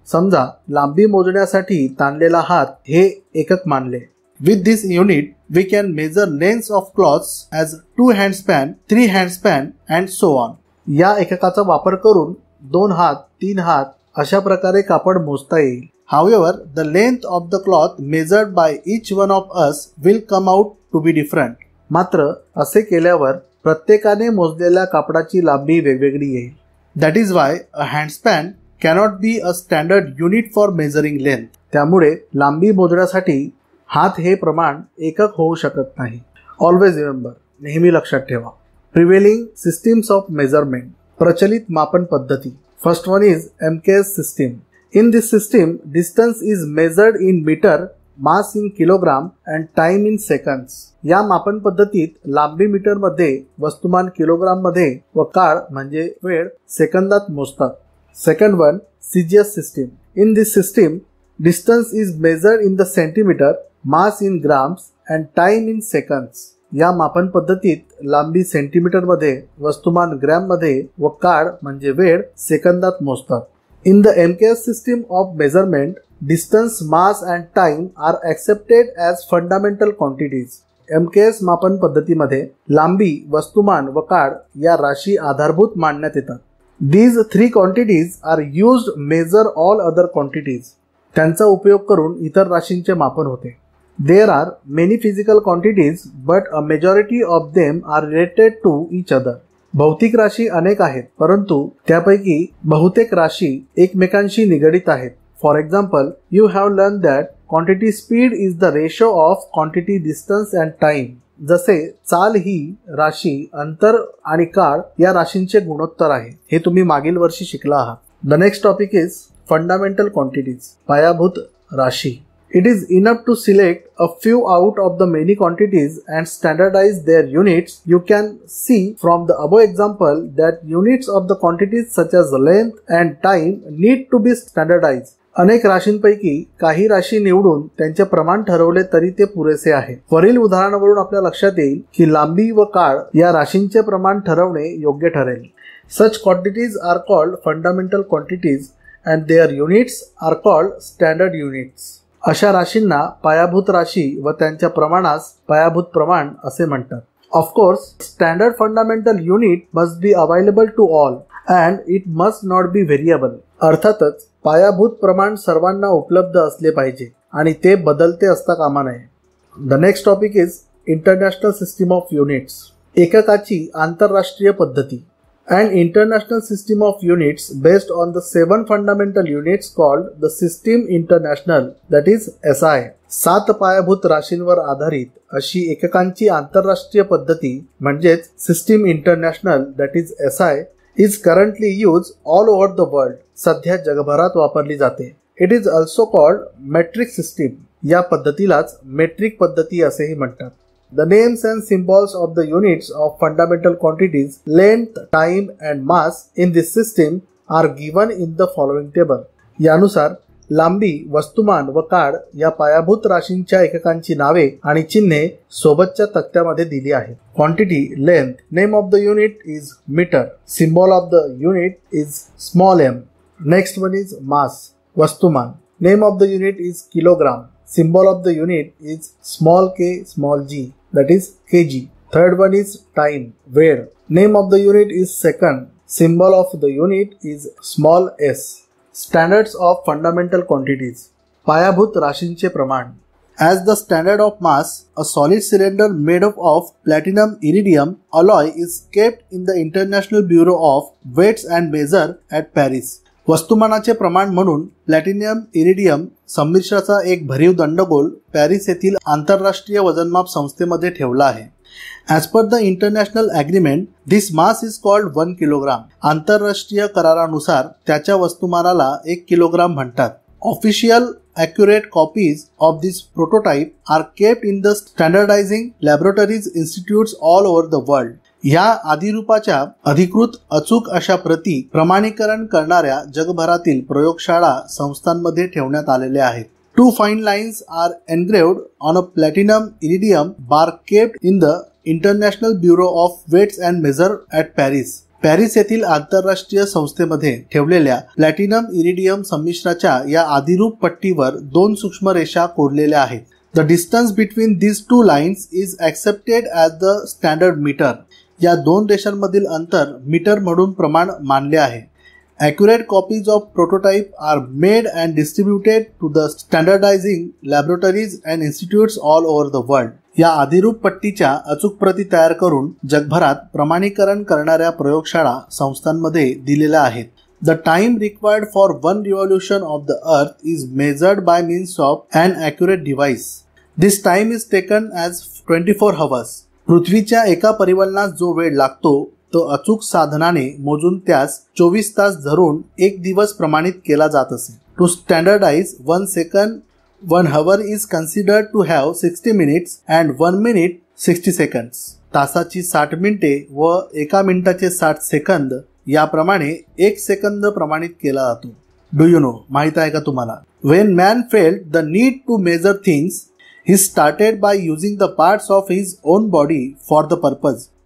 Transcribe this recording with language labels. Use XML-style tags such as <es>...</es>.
<mr>समजा लांबी मोजण्यासाठी ताणलेला हात हे एकक मानले.</mr> <en>With this unit we can measure lengths of cloths as 2 handspan, 3 handspan and so on.</en> <mr>या एककाचा वापर करून 2 हात, 3 हात अशा प्रकारे कापड मोजता येईल.</mr> <en>However, the length of the cloth measured by each one of us will come out to be different.</en> <mr>मात्र असे केल्यावर प्रत्येकाने मोजलेल्या कापडाची लांबी वेगवेगळी येईल.</mr> <en>That is why a handspan cannot be a standard unit for measuring length.</en> <mr>त्यामुळे लांबी मोजण्यासाठी हात हे प्रमाण एकक होऊ शकत नाही.</mr> <en>Always remember,</en> <mr>नेहमी लक्षात ठेवा.</mr> <en>Prevailing systems of measurement.</en> <mr>प्रचलित मापन पद्धती.</mr> <en>First one is MKS system. In this system, distance is measured in meter, mass in kilogram and time in seconds.</en> <mr>या मापन पद्धतीत लांबी मीटर मध्ये, वस्तुमान किलोग्राम मध्ये व काळ म्हणजे वेळ सेकंदात मोजतात.</mr> <en>Second one, CGS system. In this system, distance is measured in the centimeter, mass in grams and time in seconds.</en> <mr>या मापन पद्धतीत लांबी सेंटीमीटर मध्ये, वस्तुमान ग्रॅम मध्ये व काळ म्हणजे वेळ सेकंदात मोजतात.</mr> <en>In the MKS system of measurement, distance, mass and time are accepted as fundamental quantities.</en> <mr>MKS मापन पद्धतीमध्ये लांबी, वस्तुमान व काळ या राशी आधारभूत मानण्यात येतात.</mr> <en>These three quantities are used to measure all other quantities.</en> <mr>त्यांचा उपयोग करून इतर राशींचे मापन होते.</mr> <en>There are many physical quantities, but a majority of them are related to each other.</en> <mr>भौतिक राशी अनेक आहेत, परंतु त्यापैकी बहुतेक राशी एकमेकांशी निगडित आहेत.</mr> <en>For example, you have learned that quantity speed is the ratio of quantity distance and time.</en> <mr>जसे चाल ही राशी अंतर आणि काळ या राशींचे गुणोत्तर आहे. हे तुम्ही मागील वर्षी शिकला आहात.</mr> <en>The next topic is fundamental quantities.</en> <mr>पायाभूत राशी.</mr> <en>It is enough to select a few out of the many quantities and standardize their units. You can see from the above example that units of the quantities such as length and time need to be standardized.</en> <mr>अनेक राशींपैकी काही राशी निवडून त्यांचे प्रमाण ठरवले तरी ते पुरेसे आहे. वरील उदाहरणावरून आपल्या लक्षात येईल की लांबी व काळ या राशींचे प्रमाण ठरवणे योग्य ठरेल.</mr> <en>Such quantities are called fundamental quantities and their units are called standard units.</en> <mr>अशा राशींना पायाभूत राशी व त्यांच्या प्रमाणास पायाभूत प्रमाण असे म्हणतात.</mr> <en>Of course, standard fundamental unit must be available to all and it must not be variable.</en> <mr>अर्थातच पायाभूत प्रमाण सर्वांना उपलब्ध असले पाहिजे आणि ते बदलते असता कामा नये.</mr> <en>The next topic is International System of Units.</en> <mr>एककाची आंतरराष्ट्रीय पद्धती.</mr> <en>An international system of units based on the 7 fundamental units called the System International, that is SI.</en> <mr>7 पायाभूत राशींवर आधारित अशी एककांची आंतरराष्ट्रीय पद्धती म्हणजेच</mr> <en>System International, that is SI, is currently used all over the world.</en> <mr>सध्या जगभरात वापरली जाते.</mr> <en>It is also called metric system.</en> <mr>या पद्धतीलाच मेट्रिक पद्धती असेही म्हणतात.</mr> <en>The names and symbols of the units of fundamental quantities, length, time and mass in this system are given in the following table.</en> <mr>यानुसार लांबी, वस्तुमान व काळ या पायाभूत राशींच्या एककांची नावे आणि चिन्हे सोबतच्या तक्त्यामध्ये दिली आहेत.</mr> <en>Quantity, length, name of the unit is meter, symbol of the unit is small m. Next one is mass, वस्तुमान, name of the unit is kilogram, symbol of the unit is small k small g, that is kg. Third one is time, वेळ, name of the unit is second, symbol of the unit is small s. Standards of fundamental quantities.</en> <mr>पायाभूत राशींचे प्रमाण.</mr> <en>As the standard of mass, a solid cylinder made up of platinum iridium alloy is kept in the International Bureau of Weights and Measure at Paris.</en> <mr>वस्तुमानाचे प्रमाण म्हणून platinum iridium संमिश्राचा एक भरीव दंडगोल Paris येथील आंतरराष्ट्रीय वजनमाप संस्थेमध्ये ठेवला आहे.</mr> <en>As per the international agreement, this mass is called 1 kilogram.</en> <mr>आंतरराष्ट्रीय करारानुसार त्याच्या वस्तुमानाला 1 किलोग्राम म्हणतात.</mr> <en>Official accurate copies of this prototype are kept in the standardizing laboratories institutes all over the world.</en> <mr>या आदिरूपाच्या अधिकृत अचूक अशा प्रती प्रमाणीकरण करणाऱ्या जगभरातील प्रयोगशाळा संस्थांमध्ये ठेवण्यात आलेल्या आहेत.</mr> <en>2 fine lines are engraved on a platinum iridium bar kept in the International Bureau of Weights and Measure at Paris.</en> <mr>Paris येथील आंतरराष्ट्रीय संस्थेमध्ये ठेवलेल्या प्लॅटिनम इरिडियम संमिश्राच्या या आदिरूप पट्टीवर 2 सूक्ष्म रेषा कोरलेल्या आहेत.</mr> <en>The distance between these 2 lines is accepted as the standard meter.</en> <mr>या 2 रेषांमधील अंतर मीटर म्हणून प्रमाण मानले आहे.</mr> <en>Accurate copies of prototype are made and distributed to the standardizing laboratories and institutes all over the world.</en> <mr>या आदिरूप पट्टीच्या अचूक प्रती तयार करून जगभरात प्रमाणीकरण करणाऱ्या प्रयोगशाळा संस्थांमध्ये दिलेल्या आहेत.</mr> <en>The time required for one revolution of the earth is measured by means of an accurate device. This time is taken as 24 hours.</en> <mr>पृथ्वीच्या एका परिवलनास जो वेळ लागतो तो अचूक साधनाने मोजून त्यास 24 तास धरून 1 दिवस प्रमाणित केला जात असे.</mr> <en>To standardize 1 second, 1 hour is considered to have 60 minutes and 1 minute 60 seconds.</en> <mr>तासाची 60 मिनिटे व 1 मिनिटाचे 60 सेकंद याप्रमाणे 1 सेकंद प्रमाणित केला जातो.</mr> <en>do you know,</en> <mr>माहित आहे का तुम्हाला?</mr> <en>When man felt the need to measure things, he started by using the parts of his own body for the purpose.</en>